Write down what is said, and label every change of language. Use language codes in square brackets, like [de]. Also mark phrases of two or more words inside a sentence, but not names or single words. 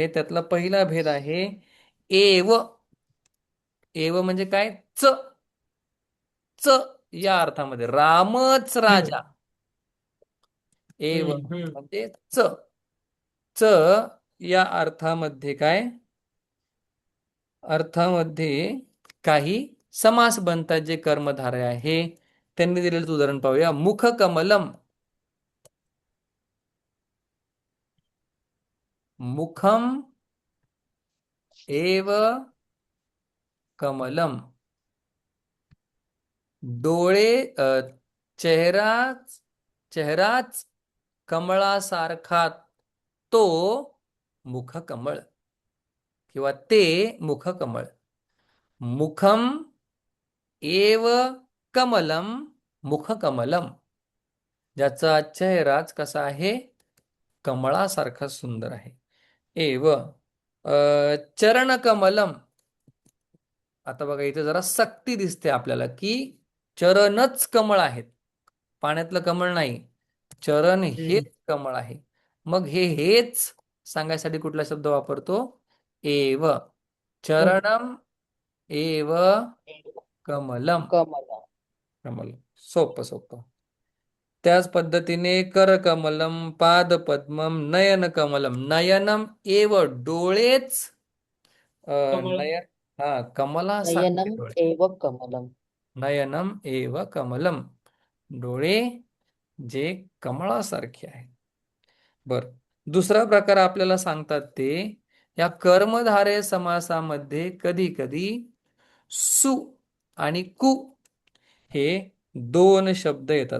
[mr] त्यातला पहिला भेद आहे एव. एव म्हणजे काय, च, च या अर्थामध्ये, रामच राजा. एव म्हणजे च, च या अर्थामध्ये काय, अर्थामध्ये काही समास बनतात जे कर्मधारय आहे. त्यांनी दिलेलं उदाहरण पाहूया. [sa] मुख कमलम, मुखम एव कमलम. [mr] डोळे, चेहराच कमळासारखा तो मुखकमळ किंवा ते मुखकमळ. [sa] मुखम एव कमलम मुखकमलम. [mr] ज्याचा चेहराच कसा आहे? कमळासारखा सुंदर आहे. [sa] एव चरणकमलम. [mr] आता बघा इथे जरा सक्ती दिसते आपल्याला की चरणच कमळ आहेत, पाण्यातलं कमळ नाही. चरण हेच कमळ आहे. मग हेच सांगायसाठी कुठला शब्द वापरतो? [sa] एव. चरणम एव कमलम. कमला. कमलम. [mr] सोपं सोपं. त्याच पद्धतीने [sa] करकमलम पादपद्मम नयनकमलम. नयनम एव डोळेच [mr] कमळ. नयन हा कमलासारखे [sa] नयनम [mr] डोळे. [sa] एव कमलम. नयनम एव कमलम. [mr] डोळे जे कमळासारखे आहेत. बर, दुसरा प्रकार आपल्याला सांगतात ते या कर्मधारय समासामध्ये कधी कधी सु आणि कु हे दोन शब्द येतात.